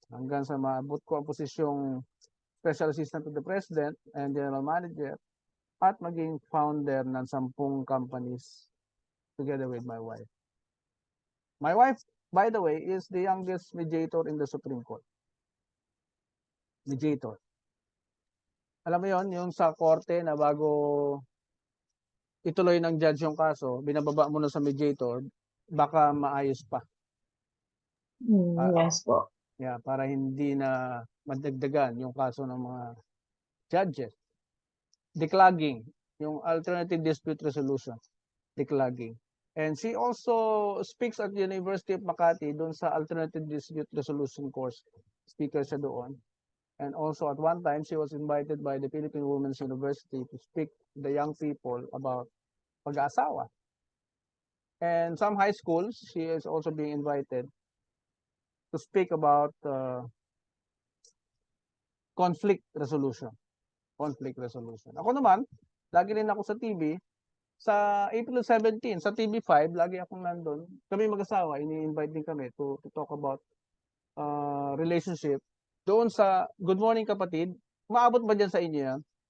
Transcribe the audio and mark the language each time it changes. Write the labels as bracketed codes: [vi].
[tl] Hanggang sa maabot ko ang posisyong Special Assistant to the President and General Manager at maging founder ng 10 companies together with my wife. [en] My wife, by the way, is the youngest mediator in the Supreme Court. Mediator. [tl] Alam mo yon, yung sa korte na bago ituloy ng judge yung kaso, binababa mo na sa mediator, baka maayos pa. [en] Yes po. [tl] Yeah, para hindi na madagdagan yung kaso ng mga judges. Declogging, yung alternative dispute resolution, declogging. [en] And she also speaks at the University of Makati doon sa alternative dispute resolution course. [tl] Speaker siya doon. [en] And also at one time, she was invited by the Philippine Women's University to speak to the young people about pag-aasawa. And some high schools, she is also being invited to speak about conflict resolution. Conflict resolution. [tl] Ako naman, lagi rin ako sa TV. Sa April 17, sa TV5, lagi akong nandun. Kami mag-asawa, ini-invite din kami [en] to talk about relationship. [tl] Doon sa Good Morning Kapatid, maabot ba dyan sa inyo yan?